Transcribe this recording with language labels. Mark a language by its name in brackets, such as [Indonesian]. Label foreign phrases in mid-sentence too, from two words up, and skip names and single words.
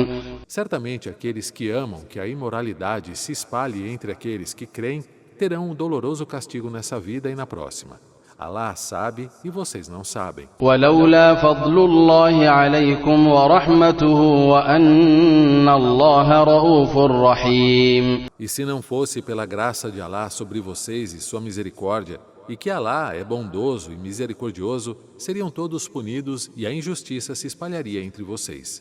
[Portuguese] Certamente aqueles que amam que a imoralidade se espalhe entre aqueles que creem terão um doloroso castigo nessa vida e na próxima. Alá sabe e vocês não sabem. [Arabic] ولولا فضل الله عليكم ورحمته وأن الله رؤوف رحيم. [Portuguese] E se não fosse pela graça de Alá sobre vocês e sua misericórdia, e que Alá é bondoso e misericordioso, seriam todos punidos e a injustiça se espalharia entre vocês.